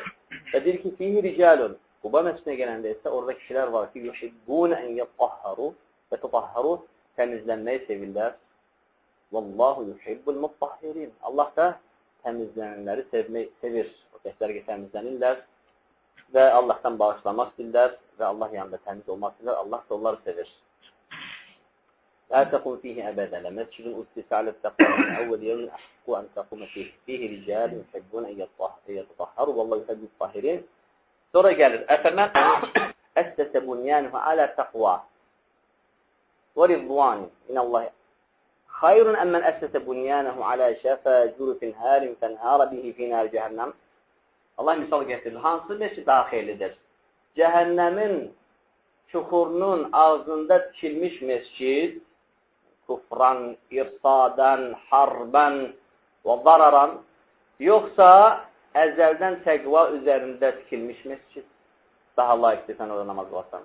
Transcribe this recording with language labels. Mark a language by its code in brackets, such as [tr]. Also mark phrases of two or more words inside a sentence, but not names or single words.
[az] Və deyir ki, [ar] فيه رجال. [az] Quba məscidinə gələndə isə orada kişilər var ki, [ar] يحبون أن يتطهروا و تطهروا, [az] təmizlənməyi sevirlər. [ar] والله يحب المطهرين. [az] Allah da təmizlənənləri sevir. O kəslər ki, təmizlənirlər və Allahdan bağışlamaq istəyirlər və Allah yanında təmiz olmaq istəyirlər. Allah da onları sevir. [ar] لا تقوم فيه أبدا لمسجد أسس على التقوى من أول يوم أحق أن تقوم فيه رجال يحبون أن يتطهروا والله يحب الطاهرين. [az] Sonra gəlir. [ar] أفمن أسس بنيانه على تقوى من الله ورضوان خير أم من أسس بنيانه على شفا جرف هار فانهار به في نار جهنم. [az] Allah misal gətirir. Hansı məscid daha xeyirlidir? Cəhənnəmin çuxurunun ağzında tikilmiş mescid kufran, irsadan, harban və zararan, yoxsa əzəldən təqva üzərində tikilmiş mescid daha layiqdir sən orada namaz qılarsan.